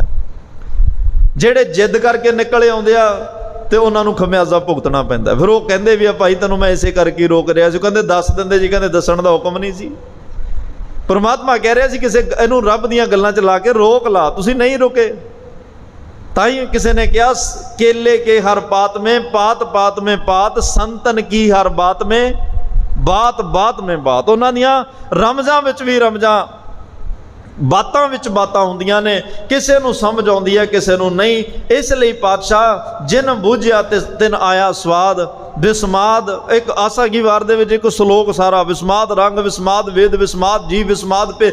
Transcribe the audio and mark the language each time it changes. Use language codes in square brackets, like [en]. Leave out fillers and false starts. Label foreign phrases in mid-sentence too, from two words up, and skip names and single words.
[pa] ਜਿਹੜੇ ਜਿੱਦ ਕਰਕੇ ਨਿਕਲੇ ਆਉਂਦੇ ਆ ਤੇ ਉਹਨਾਂ ਨੂੰ ਖਮਿਆਜ਼ਾ ਭੁਗਤਣਾ ਪੈਂਦਾ। ਫਿਰ ਉਹ ਕਹਿੰਦੇ ਵੀ ਆ ਭਾਈ ਤੈਨੂੰ ਮੈਂ ਇਸੇ ਕਰਕੇ ਰੋਕ ਰਿਹਾ ਸੀ। ਕਹਿੰਦੇ ਦੱਸ ਦਿੰਦੇ ਜੀ, ਕਹਿੰਦੇ ਦੱਸਣ ਦਾ ਹੁਕਮ ਨਹੀਂ ਸੀ। ਪਰਮਾਤਮਾ ਕਹਿ ਰਿਹਾ ਸੀ ਕਿਸੇ ਇਹਨੂੰ ਰੱਬ ਦੀਆਂ ਗੱਲਾਂ 'ਚ ਲਾ ਕੇ ਰੋਕ ਲਾ, ਤੁਸੀਂ ਨਹੀਂ ਰੁਕੇ। ਤਾਂ ਹੀ ਕਿਸੇ ਨੇ ਕਿਹਾ [hi] केले के हर पात में पात पात में पात, संतन की हर बात में बात बात में बात। [pa] ਉਹਨਾਂ ਦੀਆਂ ਰਮਜ਼ਾਂ ਵਿੱਚ ਵੀ ਰਮਜ਼ਾਂ, ਬਾਤਾਂ ਵਿੱਚ ਬਾਤਾਂ ਹੁੰਦੀਆਂ ਨੇ, ਕਿਸੇ ਨੂੰ ਸਮਝ ਆਉਂਦੀ ਹੈ, ਕਿਸੇ ਨੂੰ ਨਹੀਂ। ਇਸ ਲਈ ਪਾਤਸ਼ਾਹ ਜਿਨ ਬੂਝਿਆ ਤਿਨ ਆਇਆ ਸਵਾਦ। ਵਿਸਮਾਦ ਇੱਕ ਆਸਾ ਕੀ ਵਾਰ ਦੇ ਵਿੱਚ ਇੱਕ ਸ਼ਲੋਕ ਸਾਰਾ, ਵਿਸਮਾਦ ਰੰਗ ਵਿਸਮਾਦ ਵੇਦ ਵਿਸਮਾਦ ਜੀ ਵਿਸਮਾਦ ਪੇ।